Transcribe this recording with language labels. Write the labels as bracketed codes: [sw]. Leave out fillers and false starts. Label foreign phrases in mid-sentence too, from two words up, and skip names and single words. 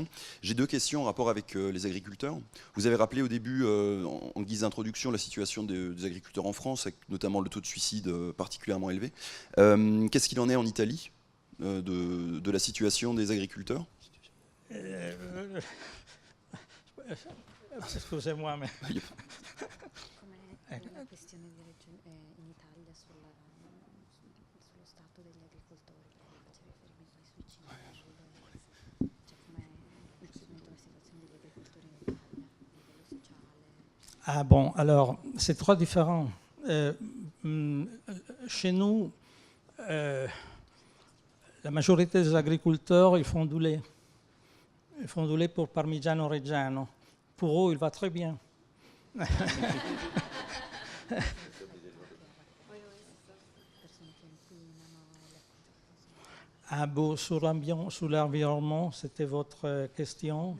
[fr] J'ai deux questions en rapport avec les agriculteurs. Vous avez rappelé au début, en guise d'introduction, la situation des agriculteurs en France, avec notamment le taux de suicide particulièrement élevé. Qu'est-ce qu'il en est en Italie de la situation des agriculteurs? Excusez-moi, mais... [it] La questione in Italia sullo stato degli agricoltori, perché faceva riferimento ai suicidi, cioè com'è la situazione degli agricoltori in Italia, a livello sociale. [fr] Ah bon, alors, c'est très différent. Chez nous, la majorité des agriculteurs, ils font du lait. Ils font du lait pour Parmigiano Reggiano. Pour eux, il va très bien. Ah bon, sur l'environnement, c'était votre question?